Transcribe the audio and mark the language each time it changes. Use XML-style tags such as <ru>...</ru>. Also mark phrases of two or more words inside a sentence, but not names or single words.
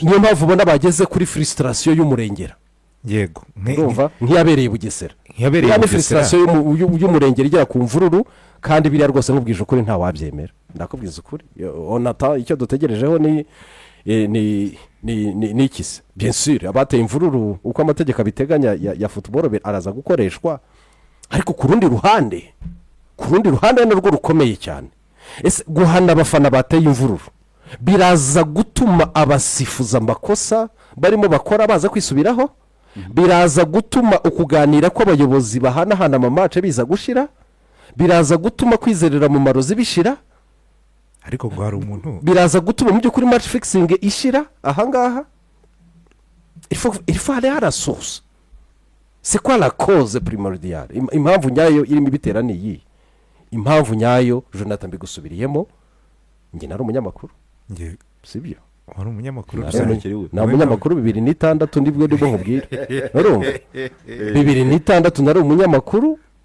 <rw>niyo mpamvu ubona bageze kuri frustration y'umurengera yego urumva nkiyabereye Bugesera nkiyabereye Bugesera frustration y'umurengera igera ku mvururu kandi biriya rwose nkubwije ukuri nta wabyemera ndakubwiza ukuri onata icyo dutegerejeho ni ikise</rw> <fr>bien sûr</fr> <rw>abateye imvururu uko amategeko abiteganya ya football araza gukoreshwa ariko ku rundi ruhande narwo rukomeye cyane ese guhana abafana bateye imvururu biraza gutuma abasifuza amakosa barimo bakora baza kwisubiraho biraza gutuma ukuganira kw'abayobozi bahanahana amamatch biza gushira biraza gutuma kwizerera mu marozi bishira ariko ngo hari umuntu biraza gutuma mu by'ukuri</rw> <en>match fixing</en> <rw>ishira ahangaha</rw> <fr>il faut aller à la source. C'est quoi la cause primordiale?</fr> <rw>Impamvu nyayo irimo ibitera ni iyi. Impamvu nyayo Jonathan mbigusubiriyemo nge nari umunyamakuru. Nge sibyo. Wari umunyamakuru na umunyamakuru 2006 ndibwo nkubwira. Urumva? 2006 nari umunyamakuru.</rw>